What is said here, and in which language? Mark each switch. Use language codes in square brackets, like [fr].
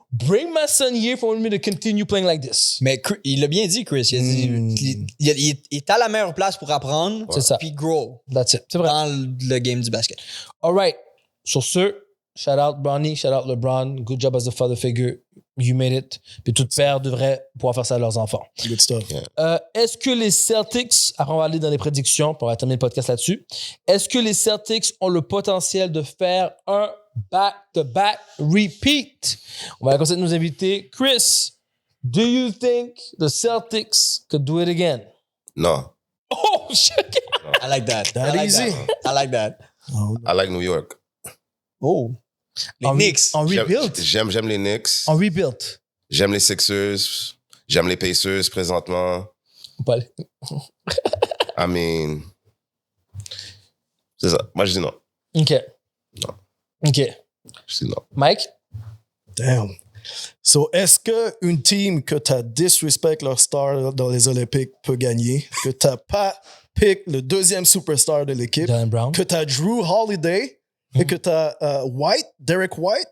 [en] Bring my son here for me to continue playing like this. [fr] Mais il l'a bien dit, Chris. Il a dit, il est à la meilleure place pour apprendre, C'est ça. puis [en] grow That's it. [fr] C'est vrai. dans le game du basket. [en] All right. [fr] Sur ce, [en] shout out Bronny, shout out LeBron. Good job as a father figure. You made it. [fr] Puis tout père devrait pouvoir faire ça à leurs enfants. [en] Good stuff. [fr] Est-ce que les Celtics, après on va aller dans les prédictions, puis on va terminer le podcast là-dessus. Est-ce que les Celtics ont le potentiel de faire un back-to-back repeat? On va commencer avec nos invités. [en] Chris, do you think the Celtics could do it again? [fr] Non. [en] Oh, shit! I like that. That I like easy. that. I like that. I like New York. [fr] Oh. Les Knicks. En rebuild. J'aime les Knicks. En rebuild. J'aime les Sixers. J'aime les Pacers présentement. Pas aller. [en] I mean. [fr] C'est ça. Moi, je dis non. OK. Non. OK. Je dis non. Mike? [en] Damn. [fr] So, est-ce qu'une team que tu as disrespect leur star dans les Olympiques peut gagner? Que tu n'as pas pick le deuxième superstar de l'équipe? Jalen Brown. Que tu as Drew Holiday et que tu as Derek White